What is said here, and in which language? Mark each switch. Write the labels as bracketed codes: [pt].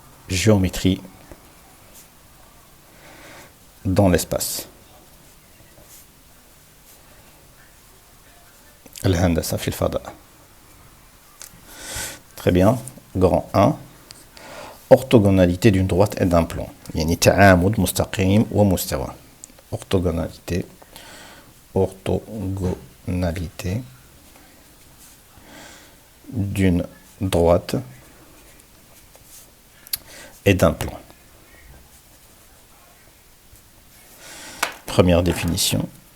[fr] Géométrie dans l'espace. [ar] الهندسة في الفضاء. [fr] Très bien. Grand 1. Orthogonalité d'une droite et d'un plan. [ar] يعني تعامد مستقيم ومستوى. [fr] Orthogonalité. Orthogonalité d'une droite et d'un plan. Première définition.